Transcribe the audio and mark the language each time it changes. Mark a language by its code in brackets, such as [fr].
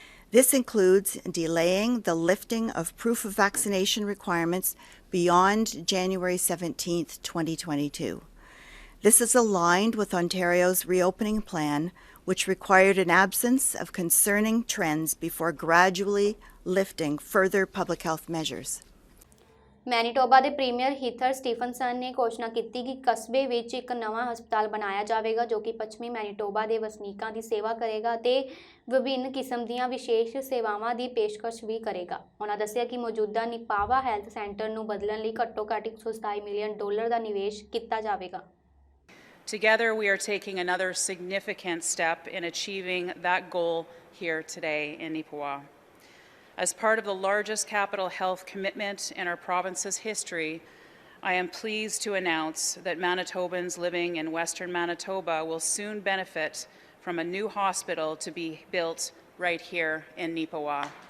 [en] This includes delaying the lifting of proof of vaccination requirements beyond January 17, 2022. This is aligned with Ontario's reopening plan, which required an absence of concerning trends before gradually lifting further public health measures. [pa] Manitoba ਦੇ premier ਹੀਥਰ Stephenson ਨੇ ਘੋਸ਼ਣਾ ਕੀਤੀ ਕਿ ਕਸਬੇ ਵਿੱਚ ਇੱਕ ਨਵਾਂ ਹਸਪਤਾਲ ਬਣਾਇਆ ਜਾਵੇਗਾ ਜੋ ਕਿ ਪੱਛਮੀ ਮੈਨੀਟੋਬਾ ਦੇ ਵਸਨੀਕਾਂ ਦੀ ਸੇਵਾ ਕਰੇਗਾ ਅਤੇ ਵਿਭਿੰਨ ਕਿਸਮ ਦੀਆਂ ਵਿਸ਼ੇਸ਼ ਸੇਵਾਵਾਂ ਦੀ ਪੇਸ਼ਕਸ਼ ਵੀ ਕਰੇਗਾ। ਉਹਨਾਂ ਦੱਸਿਆ ਕਿ ਮੌਜੂਦਾ ਨਿਪਾਵਾ ਹੈਲਥ ਸੈਂਟਰ ਨੂੰ ਬਦਲਣ ਲਈ ਘੱਟੋ-ਘੱਟ $127 ਮਿਲੀਅਨ ਦਾ ਨਿਵੇਸ਼ ਕੀਤਾ ਜਾਵੇਗਾ। [en] Together, we are taking another significant step in achieving that goal here today in Nipawa. As part of the largest capital health commitment in our province's history, I am pleased to announce that Manitobans living in Western Manitoba will soon benefit from a new hospital to be built right here in Nipawa.